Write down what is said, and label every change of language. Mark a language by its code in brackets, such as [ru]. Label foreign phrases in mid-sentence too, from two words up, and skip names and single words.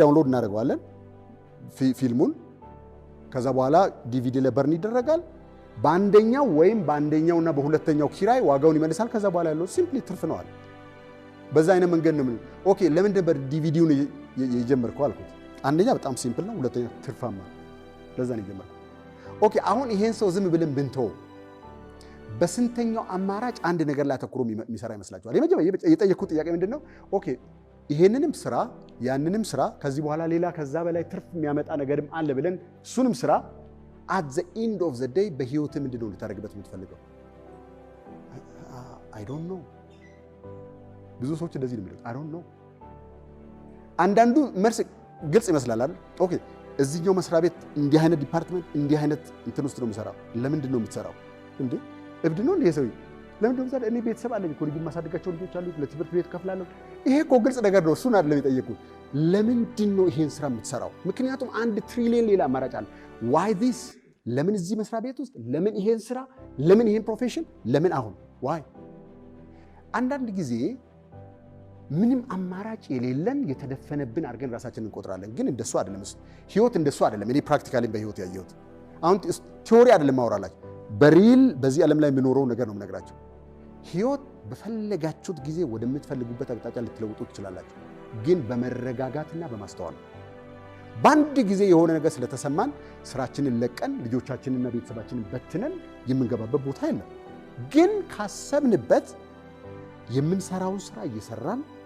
[am] ዳውንሎድ እናደርገዋለን ፊልሙን። ከዛ በኋላ ዲቪዲ ላይ በርን ይደረጋል። በአንደኛው ወይም በአንደኛውና በሁለተኛው ኪራይ ዋጋውን ይመልሳል። ከዛ በኋላ ያለው ሲምፕሊ ትርፍ ነው አለ። በዛ አይነት መንገድ ነው። ኦኬ ለምን ነበር ዲቪዲውን የጀመርከው አልኩት። አንደኛ በጣም ሲምፕል ነው፣ ሁለተኛ ትርፋማ። ለዛ ነው የጀመርከው። ኦኬ አሁን ይሄን ሰው ዝም ብለን ብንተው በስንተኛው አማራጭ አንድ ነገር ላይ አተኩሮ የሚሰራ ይመስላችኋል? የጠየቅኩት ጥያቄ ምንድን ነው? ኦኬ ይሄንንም ስራ ያንንም ስራ ከዚህ በኋላ ሌላ ከዛ በላይ ትርፍ የሚያመጣ ነገርም አለ ብለን እሱንም ስራ [en] at the end of the day [am] በህይወት ምንድን ነው ልታደርግበት የምትፈልገው? [en] I don't know። [am] ብዙ ሰዎች እንደዚህ ነው የሚሉት [en] I don't know። [am] አንዳንዱ መልስ ግልጽ ይመስላል አይደል? ኦኬ እዚህኛው መስሪያ ቤት እንዲህ አይነት ዲፓርትመንት እንዲህ አይነት እንትን ውስጥ ነው የምሰራው። ለምንድን ነው የምትሰራው? እንዴ እብድ ነው እንዴ ሰውዬ? ለምንድን ነው እኔ ቤተሰብ አለኝ እኮ ልጅ ማሳደጋቸው ልጆች አሉ፣ ለትምህርት ቤት ከፍላለሁ። ይሄ እኮ ግልጽ ነገር ነው። እሱን አይደለም የጠየቁት። ለምንድን ነው ይሄን ስራ የምትሰራው? ምክንያቱም 1 ትሪሊየን ሌላ አማራጭ አለ። [en] why this? [am] ለምን እዚህ መስሪያ ቤት ውስጥ? ለምን ይሄን ስራ? ለምን ይሄን ፕሮፌሽን? ለምን አሁን? why? አንዳንድ ጊዜ ምንም አማራጭ የሌለን የተደፈነብን አድርገን ራሳችንን እንቆጥራለን። ግን እንደሱ አይደለም። ህይወት እንደሱ አይደለም። እኔ ፕራክቲካሊ በህይወት ያየሁት አሁን ቲዮሪ አይደለም ማወራላችሁ፣ በሪል በዚህ ዓለም ላይ የሚኖረው ነገር ነው የምነግራችሁ። ህይወት በፈለጋችሁት ጊዜ ወደምትፈልጉበት አቅጣጫ ልትለውጡ ትችላላችሁ፣ ግን በመረጋጋትና በማስተዋል ነው። በአንድ ጊዜ የሆነ ነገር ስለተሰማን ስራችንን ለቀን ልጆቻችንና ቤተሰባችንን በትነን የምንገባበት ቦታ የለም። ግን ካሰብንበት የምንሰራውን ስራ እየሰራን